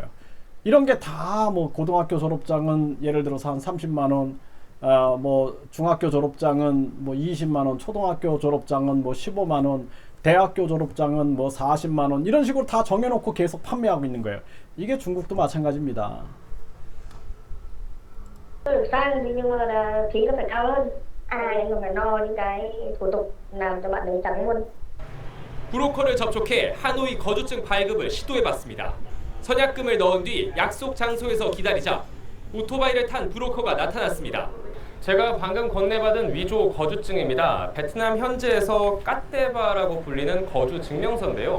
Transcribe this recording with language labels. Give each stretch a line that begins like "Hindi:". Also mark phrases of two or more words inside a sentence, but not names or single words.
Korean: 이런 게 다 뭐 고등학교 졸업장은 예를 들어서 한 30만 원, 뭐 중학교 졸업장은 뭐 20만 원, 초등학교 졸업장은 뭐 15만 원, 대학교 졸업장은 뭐 40만 원 이런 식으로 다 정해놓고 계속 판매하고 있는 거예요. 이게 중국도 마찬가지입니다.
Vietnamese: Được sang thì nhưng mà là phí nó phải cao hơn. Anh còn phải lo những cái thủ tục làm cho bạn ấy trắng luôn.
Korean: 브로커를 접촉해 하노이 거주증 발급을 시도해봤습니다. 선약금을 넣은 뒤 약속 장소에서 기다리자 오토바이를 탄 브로커가 나타났습니다. 제가 방금 건네받은 위조 거주증입니다. 베트남 현지에서 까떼바라고 불리는 거주 증명서인데요.